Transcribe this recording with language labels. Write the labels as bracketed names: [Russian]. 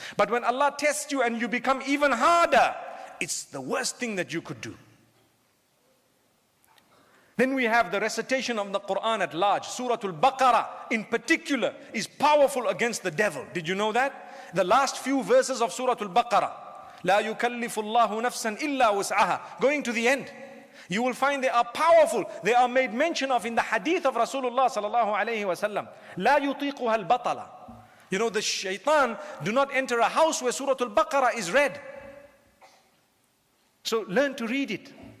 [English] But when Allah tests you and you become even harder, it's the worst thing that you could do. Then we have the recitation of the Quran at large. Surah Al-Baqarah in particular is powerful against the devil. Did you know that? The last few verses of Surah Al-Baqarah. [Arabic] لا يكلف الله نفسا إلا وسعها. [English] Going to the end. You will find they are powerful. They are made mention of in the hadith of Rasulullah sallallahu alayhi wa sallam. [Arabic] لا يطيقها البطلة. [English] You know, the shaitan do not enter a house where Surah Al-Baqarah is read. So learn to read it.